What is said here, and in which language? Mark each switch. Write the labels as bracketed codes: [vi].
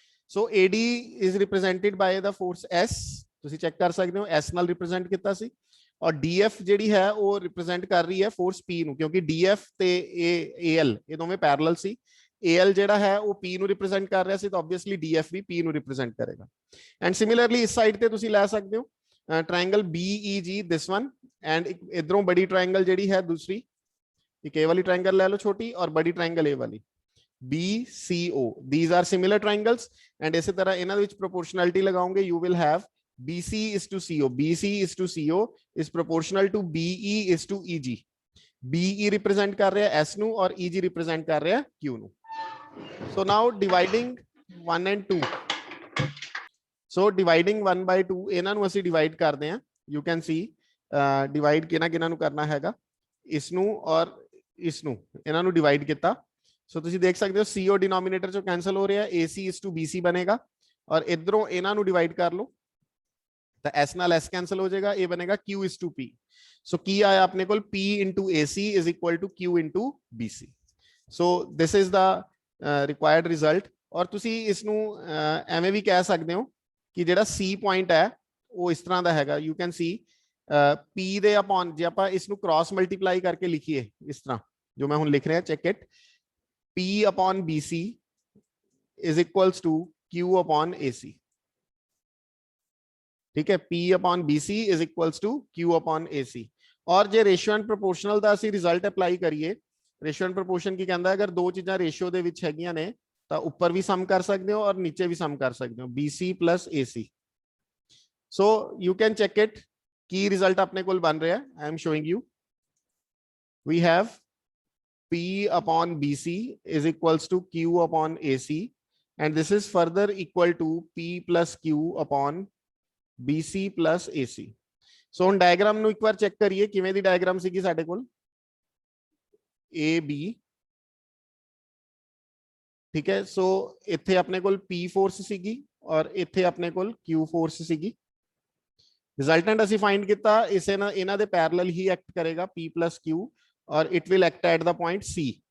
[pa] So [en] AD is represented by the force S, [pa] ਤੁਸੀਂ check ਕਰ ਸਕਦੇ ਹੋ S ਨਾਲ ਰਿਪਰੈਜ਼ੈਂਟ ਕੀਤਾ ਸੀ, ਔਰ DF ਜਿਹੜੀ ਹੈ ਉਹ ਰਿਪਰੈਜ਼ੈਂਟ ਕਰ ਰਹੀ ਹੈ ਫੋਰਸ P ਨੂੰ, ਕਿਉਂਕਿ DF ਤੇ AL ਇਹ ਦੋਵੇਂ ਪੈਰਲਲ ਸੀ। AL ਜਿਹੜਾ ਹੈ ਉਹ P ਨੂੰ ਰਿਪਰੈਜ਼ੈਂਟ ਕਰ ਰਿਹਾ ਸੀ, ਤਾਂ ਆਬਵੀਅਸਲੀ DF ਵੀ P ਨੂੰ ਰਿਪਰੈਜ਼ੈਂਟ ਕਰੇਗਾ। [en] and similarly [pa] ਇਸ ਸਾਈਡ ਤੇ ਤੁਸੀਂ ਲੈ ਸਕਦੇ ਹੋ [en] triangle BEG, this one, and इधरों बड़ी triangle ਜਿਹੜੀ ਹੈ [hi] दूसरी, एक ए वाली [en] Triangle ले लो छोटी और बड़ी ट्रायंगल ए वाली BCO, these are similar triangles, and इसी तरह ਇਹਨਾਂ ਦੇ ਵਿੱਚ proportionality लगाओगे, you will have BC is to CO, BC is to CO is proportional to BE is to EG। [pa] BE represent ਕਰ ਰਿਹਾ S ਨੂੰ और EG represent ਕਰ ਰਿਹਾ Q ਨੂੰ। [en] So now dividing 1 and 2, so dividing 1 by 2 [pa] ਇਹਨਾਂ ਨੂੰ ਅਸੀਂ divide ਕਰਦੇ ਹਾਂ। You can see divide ਕਿਹਨਾਂ ਨੂੰ ਕਰਨਾ ਹੈਗਾ, ਇਸ ਨੂੰ ਔਰ ਇਸ ਨੂੰ, ਇਹਨਾਂ ਨੂੰ divide ਕੀਤਾ। ਸੋ ਤੁਸੀਂ ਦੇਖ ਸਕਦੇ ਹੋ CO denominator ਚੋਂ cancel ਹੋ ਰਿਹਾ, AC is to BC ਬਣੇਗਾ, ਔਰ ਇਧਰੋਂ ਇਹਨਾਂ ਨੂੰ divide ਕਰ ਲਓ ਤਾਂ S ਨਾਲ S cancel ਹੋ ਜਾਏਗਾ, ਇਹ ਬਣੇਗਾ Q is to P। ਸੋ ਕੀ ਆਇਆ ਆਪਣੇ ਕੋਲ, P into AC is equal to Q into BC। [en] so this is the required result। [pa] ਔਰ ਤੁਸੀਂ ਇਸ ਨੂੰ ਐਵੇਂ ਵੀ ਕਹਿ ਸਕਦੇ ਹੋ ਕਿ ਜਿਹੜਾ C ਪੁਆਇੰਟ ਹੈ ਉਹ ਇਸ ਤਰ੍ਹਾਂ ਦਾ ਹੈਗਾ, ਯੂ ਕੈਨ ਸੀ P ਦੇ ਅਪਨ, ਜੇ ਆਪਾਂ ਇਸ ਨੂੰ ਕ੍ਰਾਸ ਮਲਟੀਪਲਾਈ ਕਰਕੇ ਲਿਖੀਏ ਇਸ ਤਰ੍ਹਾਂ ਜੋ ਮੈਂ ਹੁਣ ਲਿਖ ਰਿਹਾ, check it, [en] P upon BC is equals to Q upon AC। [hi] ठीक है, [en] P upon BC is equals to Q upon AC। [pa] और ਜੇ ਰੇਸ਼ੀਓ ਐਂਡ ਪ੍ਰੋਪੋਰਸ਼ਨਲ ਦਾ ਅਸੀਂ ਰਿਜ਼ਲਟ ਅਪਲਾਈ ਕਰੀਏ, ਰੇਸ਼ੀਓ ਐਂਡ ਪ੍ਰੋਪੋਰਸ਼ਨ ਕੀ ਕਹਿੰਦਾ, ਅਗਰ ਦੋ ਚੀਜ਼ਾਂ ਰੇਸ਼ੀਓ ਦੇ ਵਿੱਚ ਹੈਗੀਆਂ ਨੇ ਤਾਂ ਉੱਪਰ ਵੀ ਸਮ ਕਰ ਸਕਦੇ ਹੋ ਔਰ ਨੀਚੇ ਵੀ ਸਮ ਕਰ ਸਕਦੇ ਹੋ, BC plus AC। [en] so you can check it, [pa] Ki result ਆਪਣੇ ਕੋਲ ਬਣ ਰਿਹਾ, [en] I am showing you, we have P upon BC is equals to Q upon AC, and this is further equal to P plus Q upon BC plus AC। [pa] so ਹੁਣ diagram ਨੂੰ ਇੱਕ ਵਾਰ check ਕਰੀਏ, ਕਿਵੇਂ ਦੀ diagram ਸੀਗੀ ਸਾਡੇ ਕੋਲ, AB, ठीक है। सो ਇੱਥੇ ਆਪਣੇ ਕੋਲ P ਫੋਰਸ ਸੀਗੀ ਔਰ ਇੱਥੇ ਆਪਣੇ ਕੋਲ Q ਫੋਰਸ ਸੀਗੀ। ਰਿਜ਼ਲਟੈਂਟ ਅਸੀਂ ਫਾਈਂਡ ਕੀਤਾ, ਇਸੇ ਨਾਲ ਇਹਨਾਂ ਦੇ ਪੈਰਲਲ ਹੀ ਐਕਟ ਕਰੇਗਾ P plus Q, ਔਰ [en] It will act at the point C।